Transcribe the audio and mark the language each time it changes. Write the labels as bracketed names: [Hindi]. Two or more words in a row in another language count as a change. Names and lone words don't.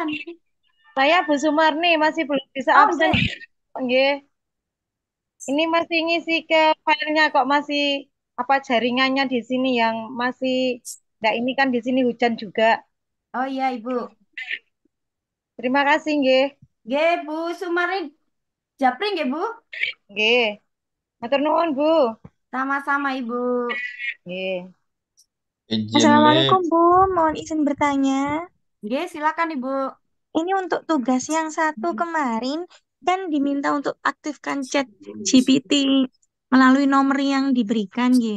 [Indonesian] Saya Bu Sumarni masih belum bisa Oh, absen. Oke. Ini masih ngisi ke filenya kok masih apa jaringannya di sini yang masih enggak, ini kan di sini hujan juga. Oh iya, Ibu. Terima kasih, nggih. Nggih, Bu Sumarni. Japri nggih, Bu? [Javanese] Nggih. Matur nuwun, Bu. [Indonesian] Sama-sama, Ibu. Nggih. Assalamualaikum Bu, mohon izin bertanya. Nggih, silakan Ibu. Ini untuk tugas yang satu kemarin kan diminta untuk aktifkan chat GPT melalui nomor yang diberikan, nggih.